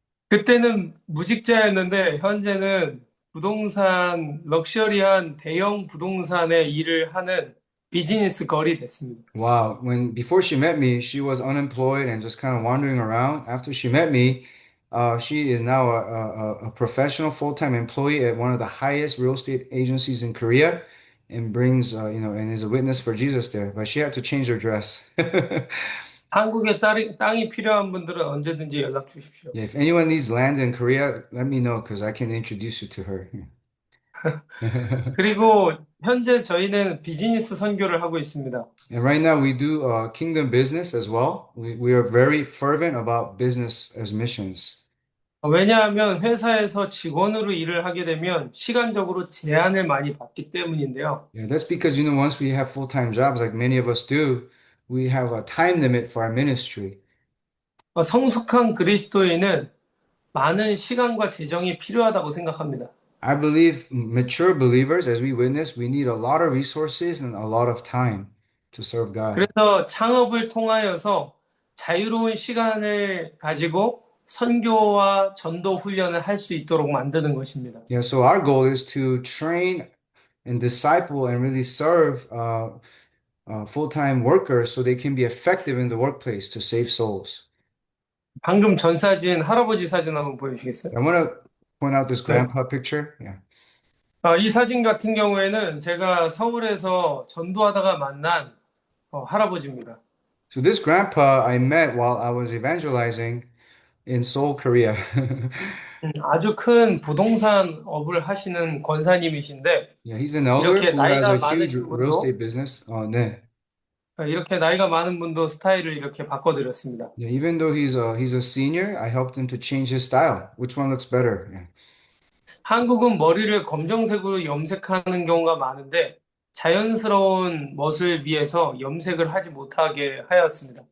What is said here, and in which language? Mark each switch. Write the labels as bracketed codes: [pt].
[ko] 그때는 무직자였는데 현재는 부동산, 럭셔리한 대형 부동산의 일을 하는 비즈니스 걸이 됐습니다. [en] Wow, when before she met me, she was unemployed and just kind of wandering around. After she met me, she is now a professional full-time employee at one of the highest real estate agencies in Korea and brings, and is a witness for Jesus there. But she had to change her dress. [ko] 한국에 땅이 필요한 분들은 언제든지 연락 주십시오. [en] Yeah, if anyone needs land in Korea, let me know because I can introduce you to her. [ko] 그리고 현재 저희는 비즈니스 선교를 하고 있습니다. [en] And right now we do kingdom business as well. We are very fervent about business as missions. [ko] 왜냐하면 회사에서 직원으로 일을 하게 되면 시간적으로 제한을 많이 받기 때문인데요. [en] Yeah, that's because, once we have full-time jobs, like many of us do, we have a time limit for our ministry. [ko] 성숙한 그리스도인은 많은 시간과 재정이 필요하다고 생각합니다. [en] I believe mature believers, as we witness, we need a lot of resources and a lot of time to serve God. [ko] 그래서 창업을 통하여서 자유로운 시간을 가지고 선교와 전도 훈련을 할 수 있도록 만드는 것입니다. [en] Yeah, so our goal is to train and disciple and really serve full-time workers so they can be effective in the workplace to save souls. [ko] 방금 전 사진, 할아버지 사진 한번 보여주시겠어요? [en] I want to point out this [ko] 네. [en] grandpa picture. Yeah. [ko] 이 사진 같은 경우에는 제가 서울에서 전도하다가 만난 할아버지입니다. [en] So this grandpa I met while I was evangelizing in Seoul, Korea. [ko] 아주 큰 부동산 업을 하시는 권사님이신데 [en] Yeah, he's an elder [ko] 이렇게 [en] who has [ko] 나이가 [en] a huge [ko] 많으신 [en] real [ko] 분도 [en] estate business. [ko] 네. 이렇게 나이가 많은 분도 스타일을 이렇게 바꿔드렸습니다. [en] Yeah, even though he's a senior, I helped him to change his style. Which one looks better? Yeah. [ko] 한국은 머리를 검정색으로 염색하는 경우가 많은데 자연스러운 멋을 위해서 염색을 하지 못하게 하였습니다.